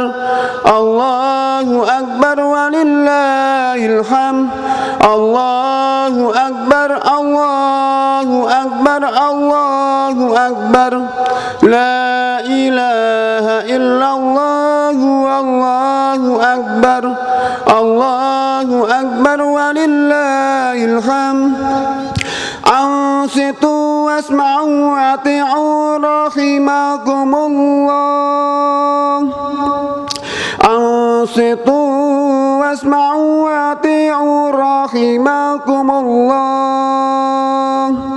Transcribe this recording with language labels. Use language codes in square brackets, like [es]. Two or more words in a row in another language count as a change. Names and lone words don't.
[ar] الله أكبر ولله الحمد. الله أكبر، الله أكبر، الله أكبر. لا إله إلا الله، الله أكبر. الله أكبر ولله الحمد. أنصتوا واسمعوا أطيعوا رحمكم الله. أنصتوا واسمعوا أطيعوا رحمكم الله.